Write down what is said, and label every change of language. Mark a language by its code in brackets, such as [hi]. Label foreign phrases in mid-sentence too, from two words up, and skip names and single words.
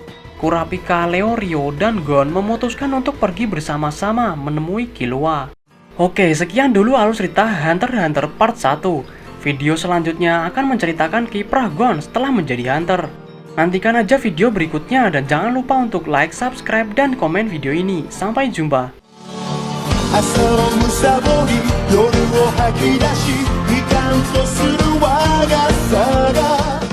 [id] Kurapika, Leorio, dan Gon memutuskan untuk pergi bersama-sama menemui Killua. Oke, sekian dulu alur cerita Hunter x Hunter Part 1. Video selanjutnya akan menceritakan kiprah Gon setelah menjadi hunter. Nantikan aja video berikutnya dan jangan lupa untuk like, subscribe, dan komen video ini. Sampai jumpa. [ja] 朝をむさぼり夜を吐き出し悲観とする我がさが